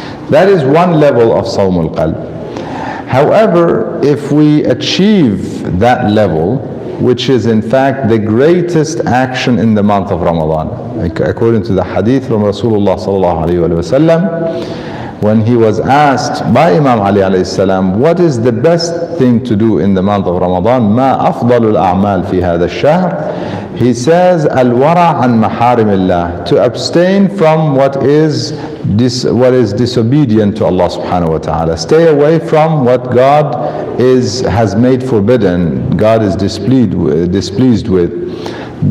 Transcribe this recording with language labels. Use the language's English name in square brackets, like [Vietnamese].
[English] That is one level of Sawmul Qalb. However, if we achieve that level, which is in fact the greatest action in the month of Ramadan, according to the hadith from Rasulullah sallallahu alayhi wa sallam, when he was asked by Imam Ali alayhi salam, what is the best thing to do in the month of Ramadan? [Arabic] ما أفضل الأعمال في هذا الشهر? [English] He says, [Arabic] الورع عن محارم الله, [English] to abstain from what is disobedient to Allah subhanahu wa ta'ala. Stay away from what God has made forbidden, God is displeased with.